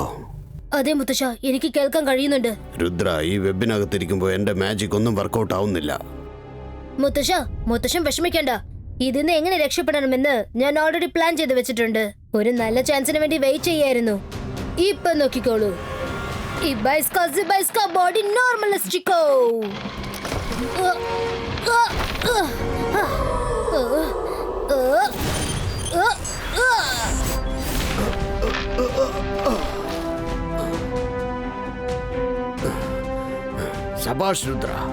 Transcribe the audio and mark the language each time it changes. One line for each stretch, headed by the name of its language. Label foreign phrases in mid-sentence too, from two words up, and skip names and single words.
Malayalam: അതെ മുത്തശ്ശ, എനിക്ക് കേൾക്കാൻ കഴിയുന്നുണ്ട്. രുദ്ര, ഈ വെബിനകത്തിരിക്കുമ്പോ എന്റെ മാജിക് ഒന്നും വർക്കൗട്ട് ആവുന്നില്ല. മുത്തശ്ശൻ വിഷമിക്കേണ്ട. ഇതിന്ന് എങ്ങനെ രക്ഷപ്പെടണമെന്ന് ഞാൻ ഓൾറെഡി പ്ലാൻ ചെയ്ത് വെച്ചിട്ടുണ്ട്. ഒരു നല്ല ചാൻസിന് വേണ്ടി വെയിറ്റ് ചെയ്യായിരുന്നു. ഇപ്പൊ നോക്കിക്കോളൂ. Ibaiska body normalistico. ശബാഷ് രുദ്ര.